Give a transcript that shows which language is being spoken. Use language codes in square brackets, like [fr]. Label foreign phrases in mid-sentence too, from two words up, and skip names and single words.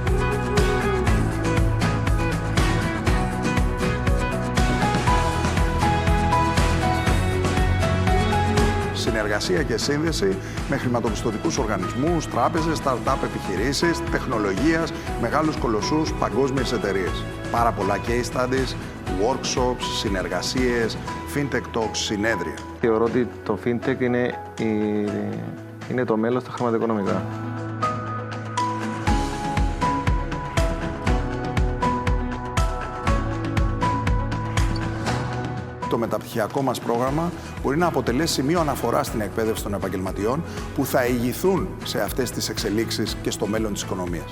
[el] Συνεργασία και σύνδεση με χρηματοπιστωτικούς οργανισμούς, τράπεζες, startup επιχειρήσεις, τεχνολογίας, μεγάλους κολοσσούς, παγκόσμιες εταιρείες. Πάρα πολλά [en] case studies, workshops, συνεργασίες, fintech talks, [el] συνέδρια. Θεωρώ ότι το fintech είναι το μέλλον στα χρηματοοικονομικά. Το μεταπτυχιακό μας πρόγραμμα μπορεί να αποτελέσει σημείο αναφοράς στην εκπαίδευση των επαγγελματιών που θα ηγηθούν σε αυτές τις εξελίξεις και στο μέλλον της οικονομίας.